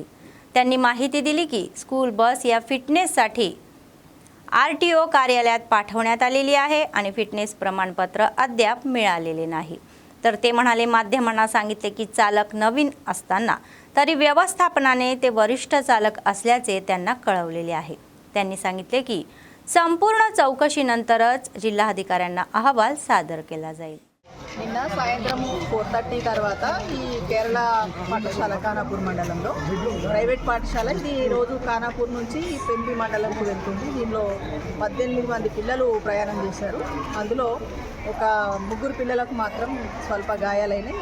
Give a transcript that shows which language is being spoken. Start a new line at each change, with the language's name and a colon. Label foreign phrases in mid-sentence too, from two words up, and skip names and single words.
Marathi: त्यांनी माहिती दिली की
English: school bus
Marathi: या फिटनेससाठी आरटीओ कार्यालयात पाठवण्यात आलेली आहे आणि फिटनेस प्रमाणपत्र अद्याप मिळालेले नाही. तर ते म्हणाले, माध्यमांना सांगितले की चालक नवीन असताना तरी व्यवस्थापनाने ते वरिष्ठ चालक असल्याचे त्यांना कळवलेले आहे. त्यांनी सांगितले की संपूर्ण चौकशीनंतरच जिल्हाधिकाऱ्यांना अहवाल सादर केला जाईल.
Telugu: నిన్న సాయంత్రం 4:30 తర్వాత ఈ కేరళ పాఠశాల ఖానాపూర్ మండలంలో ప్రైవేట్ పాఠశాల ఇది రోజు ఖానాపూర్ నుంచి పెంబి మండలంకు వెళ్తుంది. దీనిలో 18 మంది పిల్లలు ప్రయాణం చేశారు. అందులో ఒక 3 పిల్లలకు మాత్రం స్వల్ప గాయాలైనాయి.